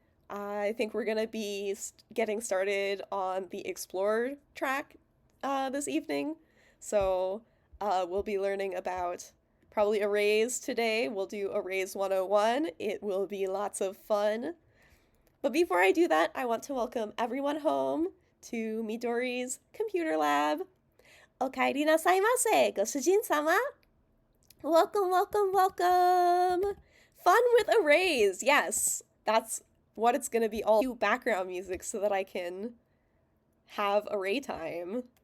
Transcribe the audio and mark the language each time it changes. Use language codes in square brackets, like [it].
[en] I think we're gonna be getting started on the Explore track this evening. So we'll be learning about probably arrays today. We'll do Arrays 101. It will be lots of fun. But before I do that, I want to welcome everyone home to Midori's computer lab. [ja] おかえりなさいませ、ご主人様. [en] Welcome, welcome, welcome. Fun with arrays. Yes, that's what it's gonna be all. Do background music so that I can have array time.